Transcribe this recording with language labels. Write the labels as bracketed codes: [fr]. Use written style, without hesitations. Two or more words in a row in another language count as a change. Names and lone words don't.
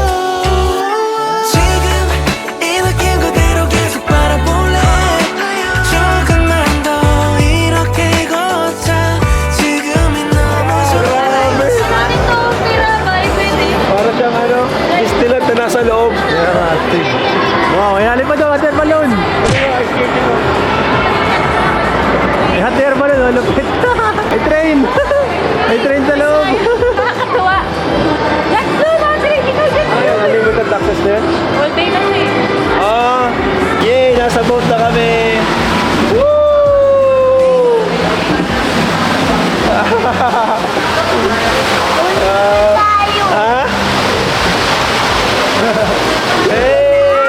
[ko] 지금 이 느낌 그대로 계속 바라볼래 조금만 더 이렇게 걷자 지금이 너무 좋아 [tl] Para siyang ano, stilat na nasa loob. Wow, may halip pa daw, [en] hot air balloon. [tl] May [en] hot air balloon, [tl] oh, lupit. May train. May train sa loob. Nakakatuwa. [en] Let's go, Patrick! [tl] Ikaw dyan! [en] Unlimited access [tl] na yan. [en] All day [tl] kasi. Ah, yay! Nasa boat na kami. Woo! Ha? Hey!